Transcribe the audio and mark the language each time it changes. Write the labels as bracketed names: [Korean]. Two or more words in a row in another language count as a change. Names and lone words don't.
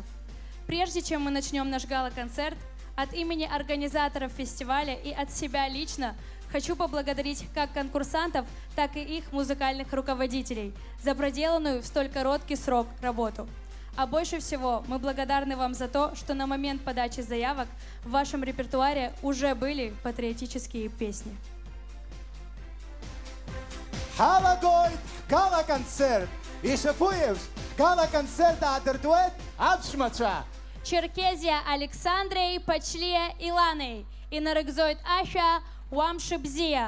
[Russian] Прежде чем мы начнем наш гала-концерт, от имени организаторов фестиваля и от себя лично хочу поблагодарить как конкурсантов, так и их музыкальных руководителей за проделанную в столь короткий срок работу. А больше всего мы благодарны вам за то, что на момент подачи заявок в вашем репертуаре уже были патриотические песни. Халагойт, гала-концерт. И Шапуев, гала-концерт Адердуэт, Абшмача. Черкезия Александрей, Пачлия Иланей. И Нарыгзойт Аша, Уамшибзия.